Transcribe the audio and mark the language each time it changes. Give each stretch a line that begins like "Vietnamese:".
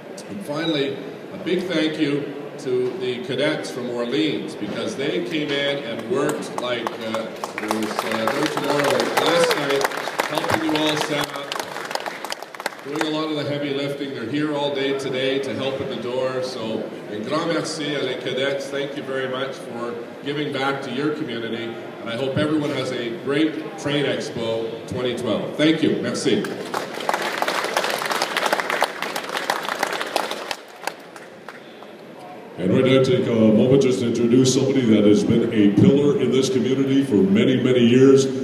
English: And finally, a big thank you to the cadets from Orleans, because they came in and worked like there was no tomorrow last night, helping you all set up, doing a lot of the heavy lifting. They're here all day today to help at the door.
French: So, un grand merci à les cadets.
English: Thank you very much for giving back to your community. And I hope everyone has a great Train Expo 2012. Thank you.
French: Merci.
English: And right now, take a moment just to introduce somebody that has been a pillar in this community for many, many years.